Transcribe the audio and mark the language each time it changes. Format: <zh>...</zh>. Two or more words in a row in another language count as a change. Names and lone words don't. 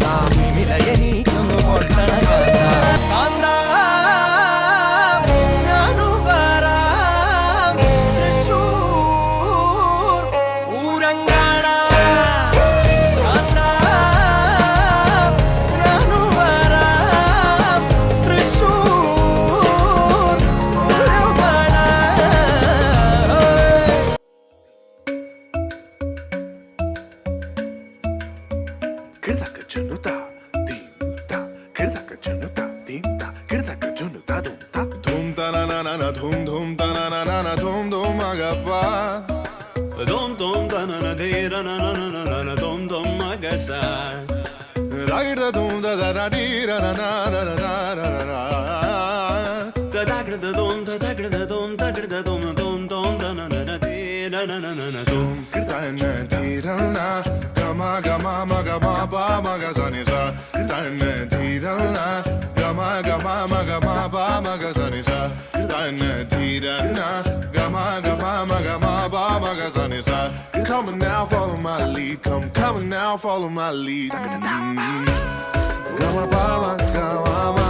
<ml>തിമിലയെനിക്കൊന്നു കൊട്ടണം കാന്ത. കാന്ത ഞാനും വരാം തൃശൂർ പൂരം കാണാൻ. കാന്ത ഞാനും വരാം തൃശൂർ പൂരം കാണാൻ. Kirdaka junuta, dimta. Kirdaka junuta, dimta. Kirdaka junuta, dumta. Dum ta na na na na, dum dum ta na na na na, dum dum agapa. Dum dum ta na na de na na na na na na, dum dum agasa. Ragda dum da da da di ra na na na na na na na. Da da da dum da da da dum da da dum dum dum da na na na de na na na na na dum. Kirta na di ra na. Gama gama ma gama ba ma ga sa ni sa. Kirta na di ra na. Gama gama ma gama ba ma ga sa ni sa. Kirta na di ra na. Gama gama ma gama ba ma ga sa ni sa.</ml> <en>Come now, follow my lead. Come now, follow my lead. Gama ba ma gama ma.</en>